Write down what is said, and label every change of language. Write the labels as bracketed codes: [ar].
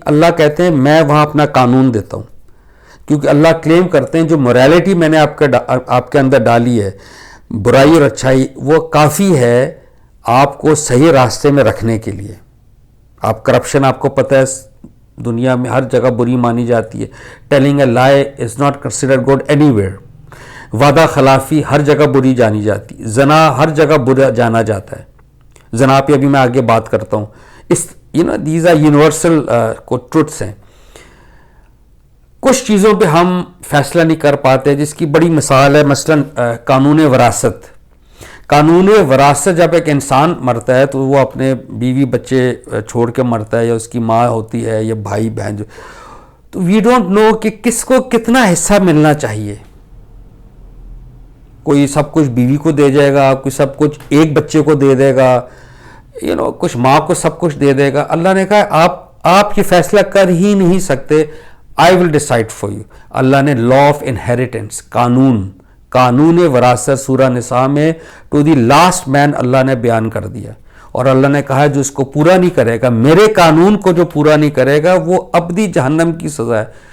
[ur] اللہ کہتے ہیں میں وہاں اپنا قانون دیتا ہوں, کیونکہ اللہ کلیم کرتے ہیں جو موریلٹی میں نے آپ کے اندر ڈالی ہے, برائی اور اچھائی, وہ کافی ہے آپ کو صحیح راستے میں رکھنے کے لیے. آپ کرپشن, آپ کو پتہ ہے دنیا میں ہر جگہ بری مانی جاتی ہے. [en] Telling a lie is not considered good anywhere. [ur] وعدہ خلافی ہر جگہ بری جانی جاتی, زنا ہر جگہ برا جانا جاتا ہے. زنا پہ ابھی میں آگے بات کرتا ہوں. [en] these are universal truths [ur] ہیں. کچھ چیزوں پہ ہم فیصلہ نہیں کر پاتے, جس کی بڑی مثال ہے مثلا قانون وراثت. قانون وراثت جب ایک انسان مرتا ہے تو وہ اپنے بیوی بچے چھوڑ کے مرتا ہے, یا اس کی ماں ہوتی ہے یا بھائی بہن, تو [en] we don't know [ur] کہ کس کو کتنا حصہ ملنا چاہیے. کوئی سب کچھ بیوی کو دے جائے گا, کوئی سب کچھ ایک بچے کو دے دے گا, کچھ ماں کو سب کچھ دے دے گا. اللہ نے کہا آپ یہ فیصلہ کر ہی نہیں سکتے, [en] I will decide for you. [ur] اللہ نے لا آف انہیریٹنس, قانون وراثت سورہ نساء میں [en] to the last man [ur] اللہ نے بیان کر دیا. اور اللہ نے کہا جو اس کو پورا نہیں کرے گا, میرے قانون کو جو پورا نہیں کرے گا, وہ ابدی جہنم کی سزا ہے.